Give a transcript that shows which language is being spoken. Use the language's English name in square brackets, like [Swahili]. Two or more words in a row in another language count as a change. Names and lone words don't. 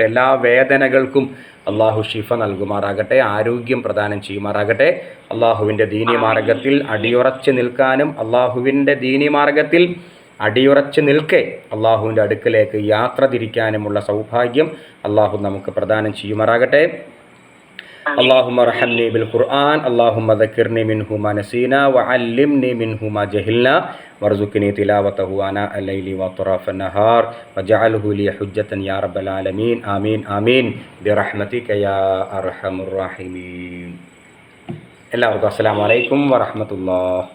[Malayalam] എല്ലാ വേദനകൾക്കും അള്ളാഹു ഷിഫ നൽകുമാറാകട്ടെ. ആരോഗ്യം പ്രദാനം ചെയ്യുമാറാകട്ടെ. അള്ളാഹുവിൻ്റെ ദീനി മാർഗത്തിൽ അടിയുറച്ച് നിൽക്കാനും അള്ളാഹുവിൻ്റെ ദീനി മാർഗത്തിൽ അടിയുറച്ച് നിൽക്കെ അള്ളാഹുവിൻ്റെ അടുക്കലേക്ക് യാത്ര തിരിക്കാനുമുള്ള സൗഭാഗ്യം അള്ളാഹു നമുക്ക് പ്രദാനം ചെയ്യുമാറാകട്ടെ. [Arabic] اللهم ارحمني بالقرآن اللهم ذكرني منه ما نسينا وعلمني منه ما جهلنا وارزقني تلاوته آناء الليل وأطراف النهار واجعله لي حجة يا رب العالمين آمين آمين برحمتك يا أرحم الراحمين. [Malayalam] എല്ലാവർക്കും [Arabic] السلام عليكم ورحمة الله.